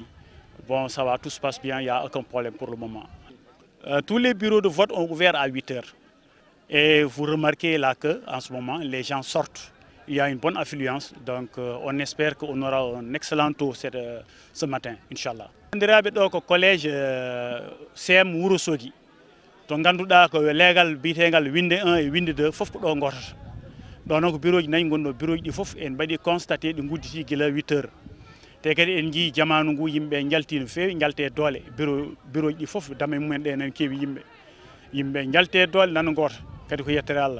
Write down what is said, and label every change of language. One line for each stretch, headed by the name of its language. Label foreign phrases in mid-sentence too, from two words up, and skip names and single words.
French: Bon, ça va, tout se passe bien, il n'y a aucun problème pour le moment. Tous les bureaux de vote ont ouvert à 8 heures. Et vous remarquez là qu'en ce moment, les gens sortent. Il y a une bonne affluence, donc on espère qu'on aura un excellent taux ce matin, Inch'Allah.
Fula: Bandiraɓe ɗo ko collège CM Ourossogui to ganduɗa ko leegal biyetegal Winde 1 et Winde 2 fof ko ɗo gotata. ɗo noon ko bureau ji nayyi gonɗo bureau ji ɗi fof en mbaɗi constaté ɗi gudditi guila 8 heures. te kadi en jii jamanu ngu yimɓe jalti no fewi jalte doole bureau ji ɗi fof dame mumen ɗe nan keewi yimɓe jalte doole nan goto kadi ko yettere Allah.